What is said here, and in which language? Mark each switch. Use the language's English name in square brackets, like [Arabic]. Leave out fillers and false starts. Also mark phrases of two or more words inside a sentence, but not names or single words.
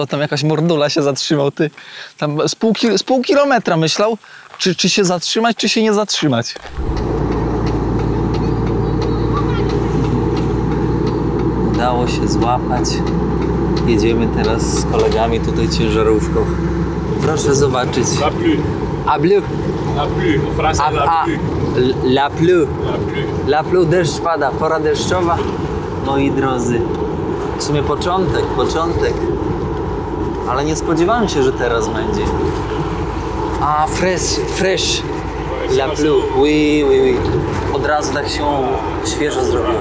[Polish] Tam jakaś mordula się zatrzymał, ty. Tam z pół kilometra myślał, czy się zatrzymać, czy się nie zatrzymać. Udało się złapać. Jedziemy teraz z kolegami tutaj ciężarówką. Proszę zobaczyć. [French] La pluie. A bleu. La pluie. En français, la pluie. La pluie. La pluie. La pluie, [Polish] deszcz pada, pora deszczowa. Moi drodzy, w sumie początek. Ale nie spodziewałem się, że teraz będzie. [French] A, fresh. La pluie, oui. [Polish] Od razu tak się świeżo zrobiło.